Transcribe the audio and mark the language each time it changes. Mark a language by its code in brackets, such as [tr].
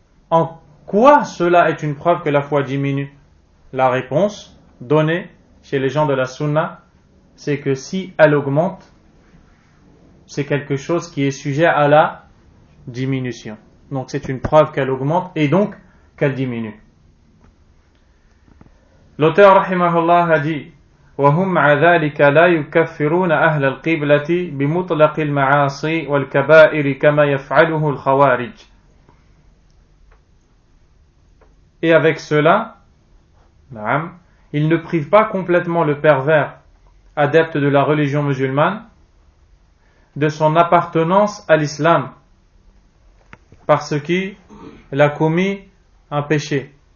[fr] En quoi cela est une preuve que la foi diminue? La réponse donnée chez les gens de la Sunna, c'est que si elle augmente, c'est quelque chose qui est sujet à la diminution. Donc c'est une preuve qu'elle augmente et donc qu'elle diminue. L'auteur rahimahullah a dit: [ar] وهم مع ذلك لا يكفرون أهل القبلة بمطلق المعاصي والكبائر كما يفعله الخوارج. [fr] Et avec cela, ils ne privent pas complètement le pervers, adepte de la religion musulmane, de son appartenance à l'islam, parce qu'il a commis un péché.